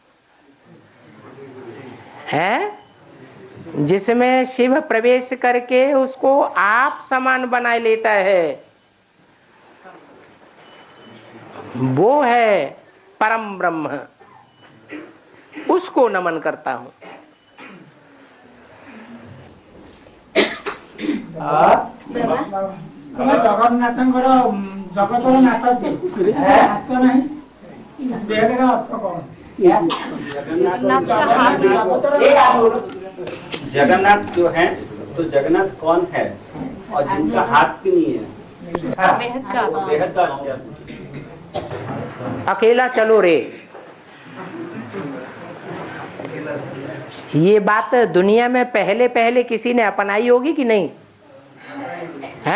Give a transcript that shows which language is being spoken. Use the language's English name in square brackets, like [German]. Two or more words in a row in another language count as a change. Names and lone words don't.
[Hindi] है जिसमें शिव प्रवेश करके उसको आप समान बना लेता है, वो है परम ब्रह्म। उसको नमन करता हूं। [Odia] ଜଗନ୍ନାଥଙ୍କର ଜଗତର ନାଥ ହାତ ନାହିଁ, ବେଦର ଅର୍ଥ କଣ? [Hindi] जगन्नाथ जो है, तो जगन्नाथ कौन है और जिनका हाथ भी नहीं है? बेहद का क्या? अकेला चलो रे। ये बात दुनिया में पहले पहले किसी ने अपनाई होगी कि नहीं है?